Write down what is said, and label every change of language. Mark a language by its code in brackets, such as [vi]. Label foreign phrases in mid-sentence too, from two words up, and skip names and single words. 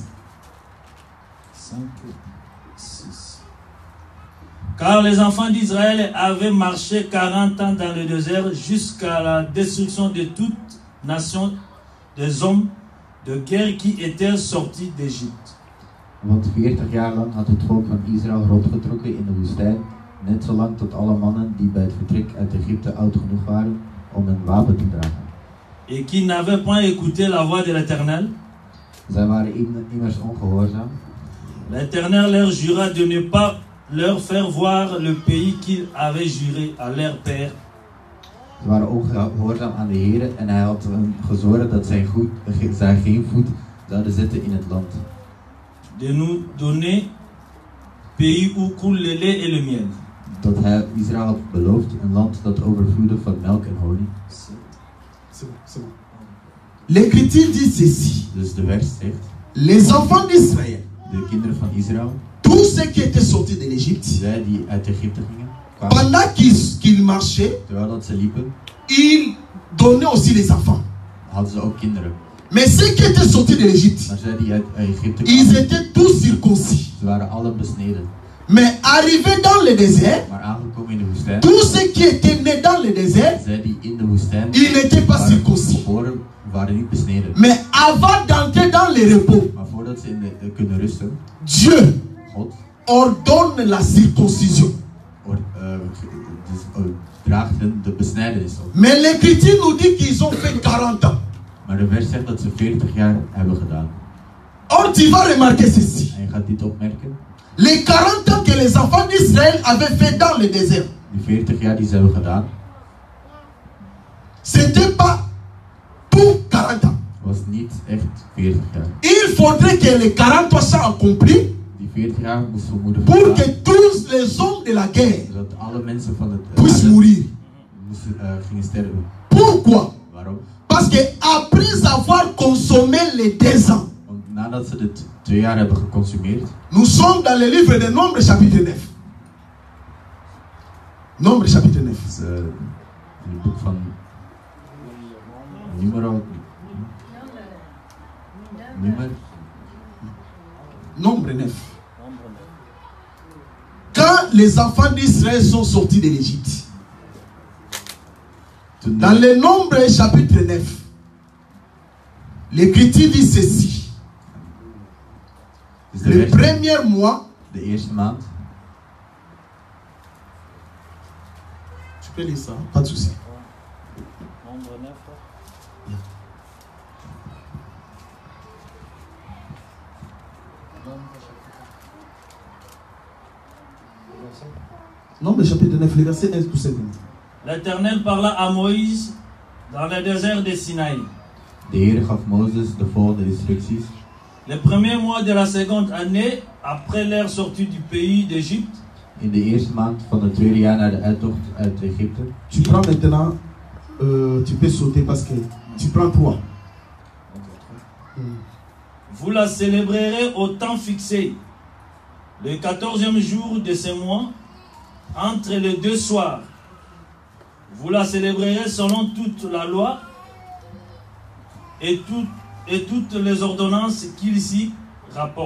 [fr] 5, 6. Car les enfants d'Israël avaient marché 40 ans dans le désert jusqu'à la destruction de toute nation des hommes de guerre qui étaient sortis d'Égypte. [nl] Want 40 jaar lang had het volk van Israël rondgetrokken in de woestijn, net zolang tot alle mannen die bij het vertrek uit Egypte oud genoeg waren om een wapen te dragen. [fr] Et qui n'avaient point écouté la voix de l'Éternel. [nl] Zij waren immers ongehoorzaam. [fr] L'Éternel leur jura de ne pas leur faire voir le pays qu'il avait juré à leur père. [nl] Ze waren ongehoorzaam aan de Heer en hij had hen gezworen dat zij geen voet zouden zetten in het land. [fr] De nous donner pays où coule le lait et le miel. [nl] Dat hij Israël had beloofd, een land dat overvloedde van melk en honing. [fr] C'est bon. L'Écriture dit ceci. [nl] Dus de vers zegt, [fr] Les enfants d'Israël, [nl] de kinderen van Israël, [fr] tous ceux qui étaient sortis de l'Égypte, [nl] zij die uit Egypte gingen, kwamen, [fr] pendant qu'ils marchaient, [nl] terwijl dat ze liepen, [fr] ils donnaient aussi les enfants. [nl] hadden ze ook kinderen. [fr] Mais ceux qui étaient sortis de l'Égypte, [nl] Maar zij die uit Egypte [fr] ils [nl] kwamen, [fr] étaient tous circoncis. [nl] ze waren alle besneden. [fr] Mais arrivés dans le désert, [nl] Maar aangekomen woestijn. [fr] Tous ceux qui étaient nés dans le désert, [nl] Zij die in de woestijn [fr] ils n'étaient pas circoncis. [nl] geboren waren niet besneden. [fr] Mais avant d'entrer dans le repos, [nl] Maar voordat ze kunnen rusten, [fr] Dieu [nl] God [fr] ordonne la circoncision. [nl] draagt hen de besnijdenis op. [fr] Mais l'Écriture nous dit qu'ils ont fait 40 ans. [nl] Maar de vers zegt dat ze 40 jaar hebben gedaan. [fr] Or, tu vas remarquer ceci. [nl] En je gaat dit opmerken. [fr] Les 40 ans que les enfants d'Israël avaient fait dans le désert, [nl] Die 40 jaar die ze hebben gedaan, [fr] c'était pas pour 40 ans. [nl] was niet echt 40 jaar. [fr] Il faudrait que les 40 ans soient accomplis [nl] Die 40 jaar moesten vermoeden [fr] pour [nl] gedaan, [fr] que tous les hommes de la guerre [nl] zodat alle mensen van het [fr] puissent mourir. [nl] gingen sterven. [fr] Pourquoi? [nl] Waarom? [fr] Parce que après avoir consommé les 2 ans, [nl] Want nadat ze dit 2 jaar hebben geconsumeerd, [fr] nous sommes dans le livre de Nombre chapitre 9. Nombre chapitre 9. [nl] is in het boek van Numero. [fr] Nombre 9. Quand les enfants d'Israël sont sortis de l'Égypte, dans le Nombre chapitre 9, l'Écriture dit ceci. [nl] Dus de [fr] Le [nl] vers- [fr] premier mois, [nl] de eerste maand, [fr] tu peux lire ça, pas de souci. Nombre chapitre 9, le verset 1 tout 7. L'Éternel parla à Moïse dans le désert de Sinaï. [nl] de Heer gaf Mozes de volgende instructies. [fr] Le premier mois de la seconde année, après leur sortie du pays d'Égypte, [nl] In de eerste maand van het tweede jaar na de uittocht uit Egypte. [fr] Tu prends maintenant, tu peux sauter parce que tu prends 3. vous la célébrerez au temps fixé, le 14e jour de ce mois, entre les 2 soirs. Vous la célébrerez selon toute la loi et toutes les ordonnances qu'il s'y rapporte.